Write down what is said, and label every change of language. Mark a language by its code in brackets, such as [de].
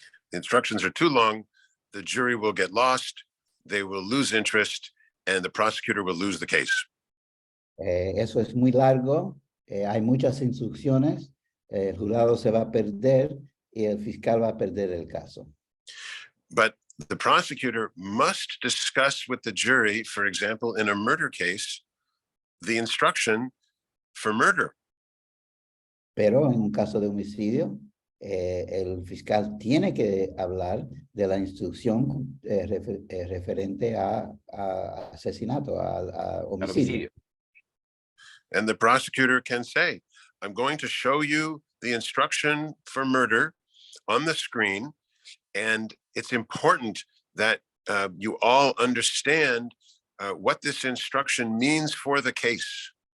[en] The instructions are too long. The jury will get lost. They will lose interest, and the prosecutor will lose the case. [es] Eso es muy largo. Hay muchas instrucciones. El jurado se va a perder y el fiscal va a perder el caso. [en] But the prosecutor must discuss with the jury, for example, in a murder case, the instruction for murder. [es] Pero en un caso de homicidio, el fiscal tiene que hablar de la instrucción referente a asesinato, a homicidio. [en] And the prosecutor can say, I'm going to show you the instruction for murder on the screen, and it's important that you all understand what this instruction means for the case.